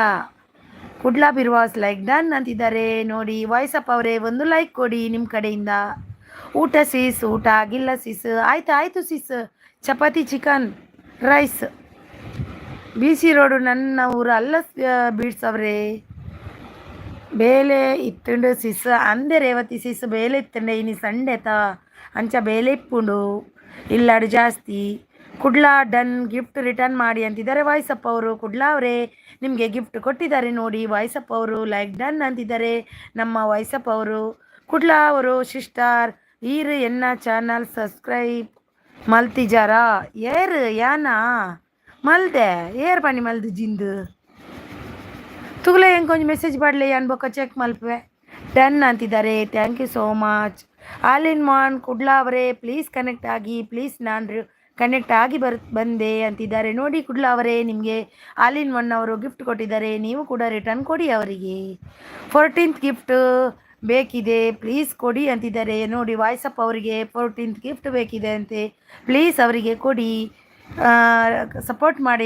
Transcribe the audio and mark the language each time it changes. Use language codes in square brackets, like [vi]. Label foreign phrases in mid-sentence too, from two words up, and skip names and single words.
[kn] ಕುಡ್ಲಾ ಬಿರ್ವಾಸ್ [en] like done [kn] ಅಂತಿದ್ದಾರೆ ನೋಡಿ. ವಾಯ್ಸಪ್ ಅವರೇ ಒಂದು ಲೈಕ್ ಕೊಡಿ ನಿಮ್ಮ ಕಡೆಯಿಂದ. ಊಟ ಸಿಸ್, ಊಟ ಆಗಿಲ್ಲ ಸಿಸ್. ಆಯ್ತು ಆಯಿತು ಸಿಸ್, ಚಪಾತಿ [en] chicken rice [kn] ಬಿ ಸಿ ರೋಡು ನನ್ನ ಊರು ಅಲ್ಲ ಬೀಡ್ಸ್ ಅವರೇ. [tcy] ಬೇಲೆ ಇತ್ತುಂಡು ಸಿಸ್ ಅಂದೆ ರೇವತಿ ಸಿಸ್ ಬೇಲೆ ಇತ್ತಂಡೆ ಇನಿ ಸಂಡೆತ ಅಂಚ ಬೇಲೆ ಇಪ್ಪುಂಡು ಇಲ್ಲಾಡು ಜಾಸ್ತಿ. [kn] ಕುಡ್ಲಾ ಡನ್ [en] gift return [kn] ಮಾಡಿ ಅಂತಿದ್ದಾರೆ ವಾಯ್ಸಪ್ಪ ಅವರು. ಕುಡ್ಲಾ ಅವರೇ ನಿಮಗೆ ಗಿಫ್ಟ್ ಕೊಟ್ಟಿದ್ದಾರೆ ನೋಡಿ ವಾಯ್ಸಪ್ಪ ಅವರು. [en] like done [kn] ಅಂತಿದ್ದಾರೆ ನಮ್ಮ ವಾಯ್ಸಪ್ಪ ಅವರು. [tcy] ಕುಡ್ಲಾ ಅವರು ಸಿಸ್ಟರ್ ಈರು ಎನ್ನ ಚಾನಲ್ ಸಬ್ಸ್ಕ್ರೈಬ್ ಮಲ್ತಿಜಾರಾ ಏರು ಯಾನಾ ಮಲ್ದೆ ಏರ್ ಪನಿ ಮಲ್ದು ಜಿಂದು ತುಗ್ಲೆ ಹೆಂಗೆ ಕೊಂಚ [kn] ಮೆಸೇಜ್ ಮಾಡಲಿ [tcy] ಅನ್ಬೇಕ ಚೆಕ್ ಮಲ್ಪೆ. [kn] ಡನ್ ಅಂತಿದ್ದಾರೆ. [en] thank you so much. [kn] ಆಲ್ ಇನ್ ಒನ್ ಕುಡ್ಲಾ ಅವರೇ ಪ್ಲೀಸ್ ಕನೆಕ್ಟ್ ಆಗಿ ಪ್ಲೀಸ್. ನಾನು ಕನೆಕ್ಟ್ ಆಗಿ ಬಂದೆ ಅಂತಿದ್ದಾರೆ ನೋಡಿ. ಕುಡ್ಲಾ ಅವರೇ ನಿಮಗೆ ಆಲ್ ಇನ್ ಒನ್ ಅವರು ಗಿಫ್ಟ್ ಕೊಟ್ಟಿದ್ದಾರೆ, ನೀವು ಕೂಡ ರಿಟರ್ನ್ ಕೊಡಿ ಅವರಿಗೆ. 14th ಗಿಫ್ಟ್ ಬೇಕಿದೆ ಪ್ಲೀಸ್ ಕೊಡಿ ಅಂತಿದ್ದಾರೆ ನೋಡಿ. ವಾಯ್ಸಪ್ ಅವರಿಗೆ 14th ಗಿಫ್ಟ್ ಬೇಕಿದೆ ಅಂತೆ, ಪ್ಲೀಸ್ ಅವರಿಗೆ ಕೊಡಿ, ಸಪೋರ್ಟ್ ಮಾಡಿ.